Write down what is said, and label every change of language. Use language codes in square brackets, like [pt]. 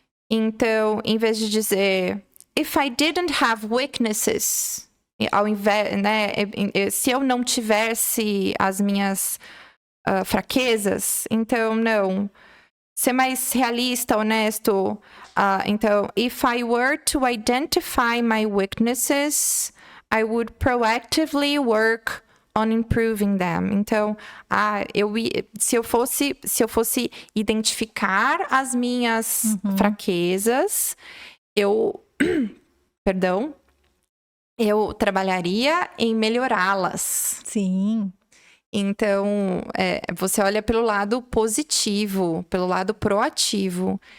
[pt] Então, em vez de dizer [en] if I didn't have weaknesses, [pt] ao invés, né, se eu não tivesse as minhas fraquezas, então não. Ser mais realista, honesto. Então, [en] if I were to identify my weaknesses, I would proactively work on improving them. [pt] Então, se eu fosse identificar as minhas fraquezas, eu trabalharia em melhorá-las. Sim. Então, você olha pelo lado positivo, pelo lado proativo.